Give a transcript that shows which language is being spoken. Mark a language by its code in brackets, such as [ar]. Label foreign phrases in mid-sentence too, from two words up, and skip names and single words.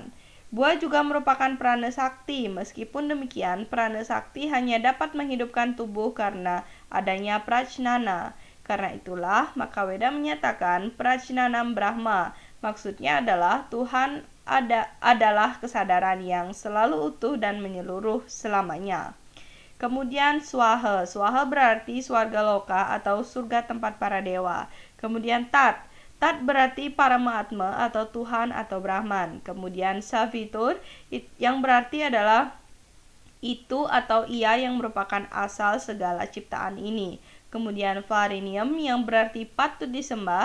[id] Buah juga merupakan prana sakti. Meskipun demikian, prana sakti hanya dapat menghidupkan tubuh karena adanya prajnana. Karena itulah, maka Weda menyatakan [sa] प्रज्ञानं ब्रह्म. [id] Maksudnya adalah Tuhan adalah kesadaran yang selalu utuh dan menyeluruh selamanya. Kemudian Swaha. Swaha berarti swarga loka atau surga tempat para dewa. Kemudian Tat. Tat berarti para Mahatma atau Tuhan atau Brahman. Kemudian Savitur yang berarti adalah itu atau ia yang merupakan asal segala ciptaan ini. Kemudian Varinium yang berarti patut disembah.